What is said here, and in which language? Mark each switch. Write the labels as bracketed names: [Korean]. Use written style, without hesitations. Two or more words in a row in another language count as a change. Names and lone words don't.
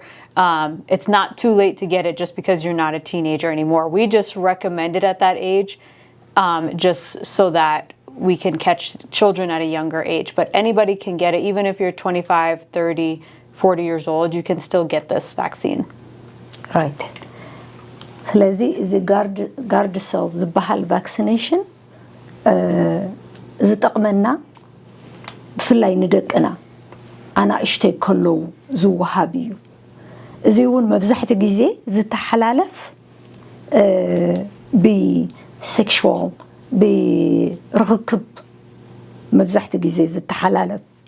[English] It's not too late to get it just because you're not a teenager anymore. We just recommend it at that age, just so that we can catch children at a younger age. But anybody can get it, even if you're 25, 30, 40 years old, you can still get this vaccine. Right. [Tigrinya] ስለዚ እዚ ጋርድ ሴል ዝበሃል ቫክሲኔሽን ዝጠቕመና ብፍላይ ንደቅና ኣናእሽተይ ከለዉ ዝወሃብ እዩ። እዚ እውን መብዛሕትኡ ግዜ ዝተሓላለፍ ብሴክሹዋል ብርክክብ መብዛሕትኡ ግዜ ዝተሓላለፍ